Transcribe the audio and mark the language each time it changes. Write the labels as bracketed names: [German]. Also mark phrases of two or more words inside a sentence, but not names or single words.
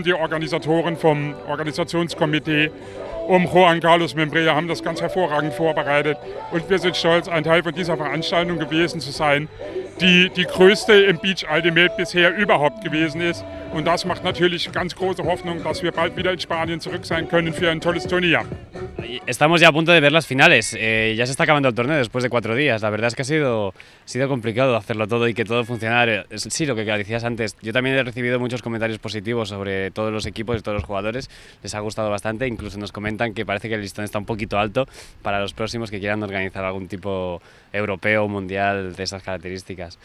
[German] Die Organisatoren vom Organisationskomitee Juan Carlos Membrea haben das ganz hervorragend vorbereitet. Und wir sind stolz, ein Teil von dieser Veranstaltung gewesen zu sein, die die größte im [English] Beach Ultimate [German] bisher überhaupt gewesen ist. Und das macht natürlich ganz große Hoffnung, dass wir bald wieder in Spanien zurück sein können für ein tolles Turnier. [Spanish] Estamos ya a punto de ver las finales. Ya se está acabando el torneo después de 4 días. La verdad es que ha sido complicado hacerlo todo y que todo funcionara. Sí, lo que decías antes. Yo también he recibido muchos comentarios positivos sobre todos los equipos y todos los jugadores. Les ha gustado bastante. Incluso nos comentan que parece que el listón está un poquito alto para los próximos que quieran organizar algún tipo europeo o mundial de esas características.